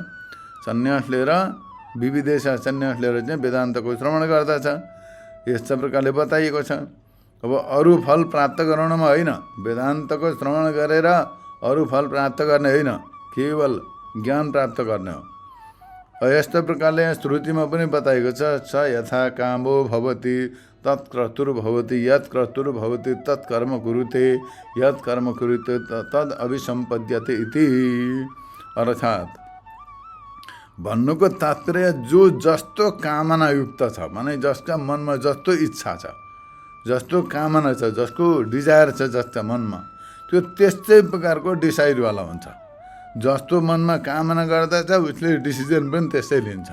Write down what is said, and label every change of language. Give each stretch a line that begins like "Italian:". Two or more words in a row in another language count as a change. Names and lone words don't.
Nepali: सन्यास लिएर, विविधिशा सन्यास लिएर चाहिँ वेदान्तको श्रवण गर्दछ। यस्तो प्रकारले बताइएको छ। अब अरू फल प्राप्त गराउनमा होइन, वेदान्तको श्रवण गरेर अरू फल प्राप्त गर्ने होइन, केवल ज्ञान प्राप्त गर्ने हो। यस्तो प्रकारले यहाँ श्रुतिमा पनि बताएको छ,
Sanskrit: स यथा कामो भवति तत्क्रतुर्भवति, यत् क्रतुर्भवति तत्कर्म कुरुते, यत् कर्म कुरुते तद् अभिसम्पद्यते इति।
Nepali: अर्थात् भन्नुको तात्पर्य जो जस्तो कामना युक्त छ, माने जसका मनमा जस्तो इच्छा छ, जस्तो कामना छ, जसको डिजायर छ जसका मनमा, त्यो त्यस्तै प्रकारको डिसाइडवाला हुन्छ। जस्तो मनमा कामना गर्दछ उसले डिसिजन पनि त्यस्तै लिन्छ।